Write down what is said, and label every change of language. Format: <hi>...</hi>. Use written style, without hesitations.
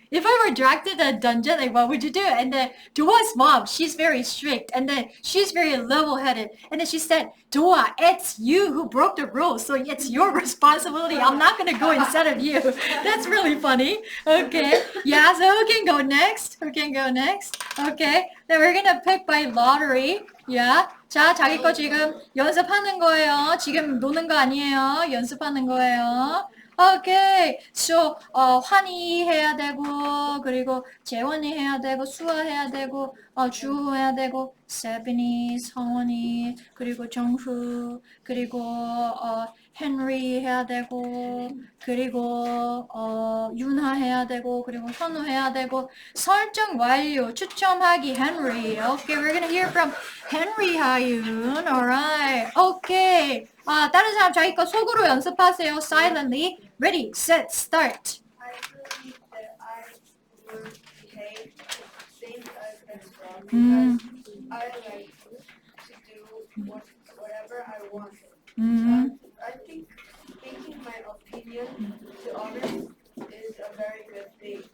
<en>if I were dragged to the dungeon, like what would you do? And then Doa's mom, she's very strict, and then she's very level-headed. And then she said, Doa, it's you who broke the rules, so it's your responsibility. I'm not gonna go instead of you. That's really funny. Okay. Yeah, so who can go next? Who can go next? Okay. Then we're gonna pick by lottery. Yeah.</en> <ko>자, 자기 거 지금 연습하는 거예요. 지금 노는 거 아니에요. 연습하는 거예요. 오케이. So, 환희 해야 되고, 그리고 재원이 해야 되고, 수아 해야 되고, 주호 해야 되고, 세빈이, 성원이, 그리고 정후, 그리고, 헨리 해야 되고, 그리고, 윤하 해야 되고, 그리고 현우 해야 되고, 설정 완료, 추첨하기 헨리.</ko> <en>Okay, we're gonna hear from Henry 하윤. Alright. Okay.</en> <ko>다른 사람 자기 거 속으로 연습하세요.</ko> <en>Silently. Ready, set, start. I believe that I would behave same as well Mm. because I like to do whatever I want. Mm. I think making my opinion to others is a very good thing.</en>